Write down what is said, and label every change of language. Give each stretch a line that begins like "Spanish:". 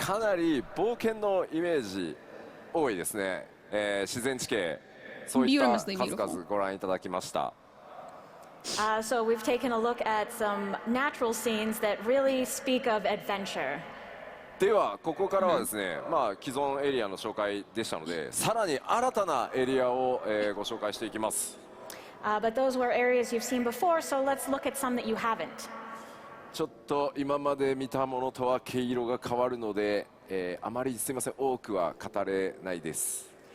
Japanese: かなり冒険のイメージ多いですね。自然地形そういった
English: Beautifully
Japanese: 数
English: beautiful.
Japanese: 々ご覧いただきました。
English: So we've taken a look at some natural scenes that really speak of adventure.
Japanese: ではここからはですね、まあ既存エリアの紹介でしたので、さらに新たなエリアを、ご紹介していきます。
English: But those were areas you've seen before, so let's look at some that you haven't.
Japanese: ちょっと今まで見たものとは毛色が変わるので、あまりすみません多くは語れないです。